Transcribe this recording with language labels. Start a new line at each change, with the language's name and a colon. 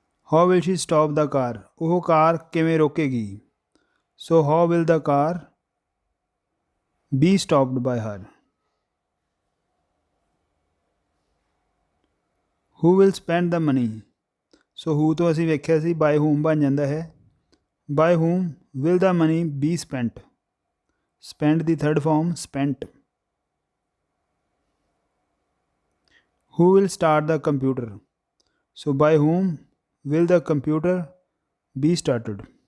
English: How will she stop the car?
Punjabi: ਉਹ ਕਾਰ ਕਿਵੇਂ ਰੋਕੇਗੀ?
English: So how will the car be stopped by her? Who will spend the money?
Punjabi: So who ਤੋਂ ਅਸੀਂ ਵੇਖਿਆ ਸੀ
English: by whom
Punjabi: ਬਣ ਜਾਂਦਾ ਹੈ.
English: By whom will the money be spent? Spend ਦੀ third form spent. Who will start the computer? So by whom will the computer be started?